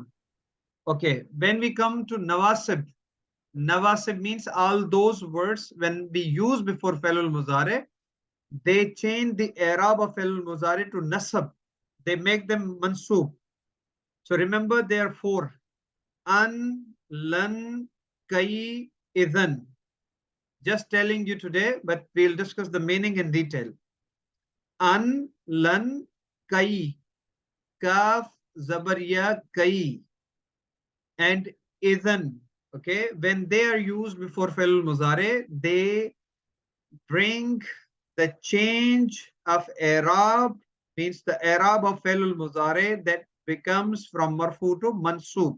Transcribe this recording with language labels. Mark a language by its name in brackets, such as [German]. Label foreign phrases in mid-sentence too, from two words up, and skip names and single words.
[English] Okay, when we come to nawasib, nawasib means all those words when we use before [Arabic] فعل مضارع, [English] they change the i'rab of [Arabic] فعل مضارع [English] to nasab. They make them mansub. So remember there are four. [Arabic] أن، لن، كي، إذن. [English] Just telling you today, but we'll discuss the meaning in detail. An, lan, kai, kaf, zabariya, kai, and idhan. Okay, when they are used before [Arabic] فعل مضارع, [English] they bring the change of i'rab, means the i'rab of [Arabic] فعل مضارع [English] that becomes from marfu to mansub.